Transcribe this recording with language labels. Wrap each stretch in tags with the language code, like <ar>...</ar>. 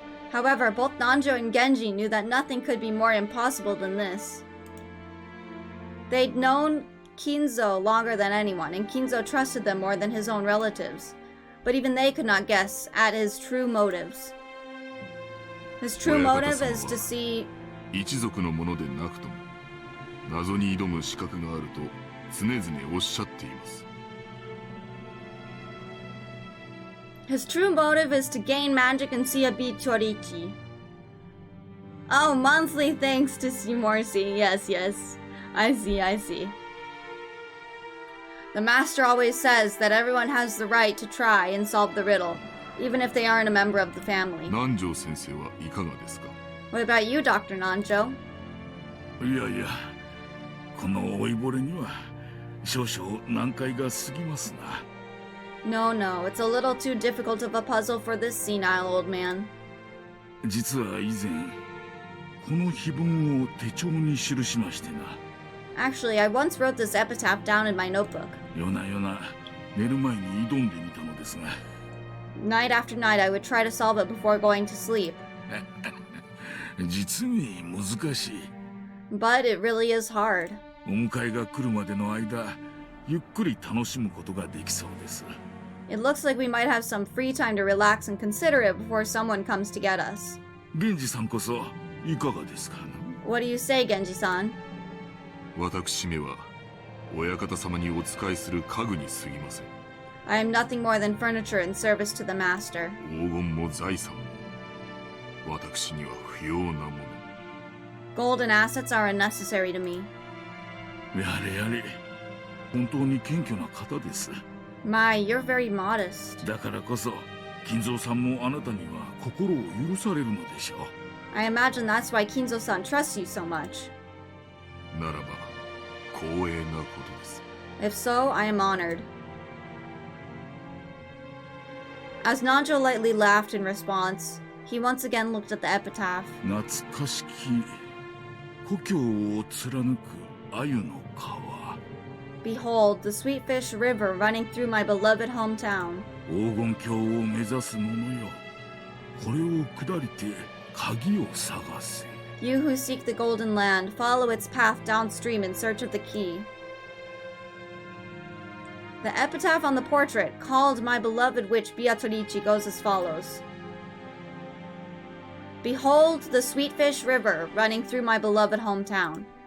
<en>However, both Nanjo and Genji knew that nothing could be more impossible than this. They'd known Kinzo longer than anyone, and Kinzo trusted them more than his own relatives. But even they could not guess at his true motives. His true motive is to see...</en> <ja>一族のものでなくとも謎に挑む資格があると常々おっしゃっています。</ja> <en>His true motive is to gain magic and see a beat Chorichi. Oh, monthly thanks to Simorsi. Yes, yes. I see, I see. The master always says that everyone has the right to try and solve the riddle, even if they aren't a member of the family.</en> <ja>南條先生はいかがですか?</ja> <en>What about you, Dr. Nanjo?</en> <ja>いやいや、この老いぼれには少々難解が過ぎますな。</ja> <en>No, no, it's a little too difficult of a puzzle for this senile old man.</en> <ja>実は以前、この碑文を手帳に記しましてな。</ja> <en>Actually, I once wrote this epitaph down in my notebook.</en> <ja>夜な夜な寝る前に挑んでみたのですが。</ja> <en>Night after night, I would try to solve it before going to sleep.</en> <ja>実に難しい。</ja> <en>But it really is hard.</en> <ja>お迎えが来るまでの間、ゆっくり楽しむことができそうです。</ja> <en>It looks like we might have some free time to relax and consider it before someone comes to get us.</en> <ja>源氏さんこそいかがですか?</ja> <en>What do you say, Genji-san?</en> <ja>私めは親方様にお仕えする家具に過ぎません。</ja> <en>I am nothing more than furniture in service to the master.</en> <ja>黄金も財産も私には不要なもの。</ja> <en>Gold and assets are unnecessary to me.</en> <ja>やれやれ、本当に謙虚な方です。</ja> <en>My, you're very modest.</en> <ja>だからこそ、金蔵さんもあなたには心を許されるのでしょう。</ja> <en>I imagine that's why Kinzo-san trusts you so much.</en> <ja>ならば光栄なことです。</ja> <en>If so, I am honored. As Nanjo lightly laughed in response, he once again looked at the epitaph.</en> <ja>懐かしき故郷を貫く鮎の川。</ja> <en>Behold, the Sweetfish River running through my beloved hometown.</en> <ja>黄金鏡を目指す者よ。これを下りて鍵を探せ。</ja> <en>You who seek the Golden Land, follow its path downstream in search of the key. The epitaph on the portrait, called My Beloved Witch Beatrice, goes as follows. Behold the Sweetfish River running through my beloved hometown.</en>